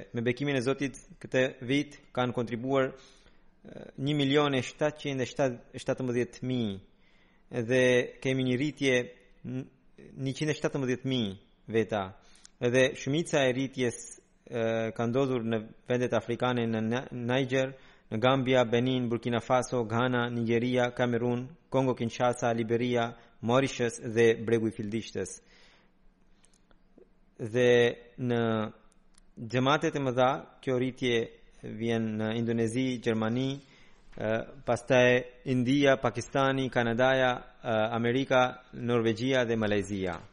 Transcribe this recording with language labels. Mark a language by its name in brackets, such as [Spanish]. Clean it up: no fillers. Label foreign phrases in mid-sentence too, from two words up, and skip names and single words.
[Albanian] Me bekimin e Zotit, këtë vit kanë kontribuar 1.717.000 dhe kemi një rritje 117.000 veta. Edhe shumica e rritjes ka ndodhur në vendet afrikane, në Niger, në Gambia, Benin, Burkina Faso, Ghana, Nigeria, Kamerun, Kongo Kinshasa, Liberia, Mauritius dhe Bregu i Fildishtës. Dhe në xhamatet e mëdha, kjo rritje vjen në Indonezi, Gjermani, pastaj India, Pakistani, Kanadaja, Amerika, Norvegjia dhe Malezia.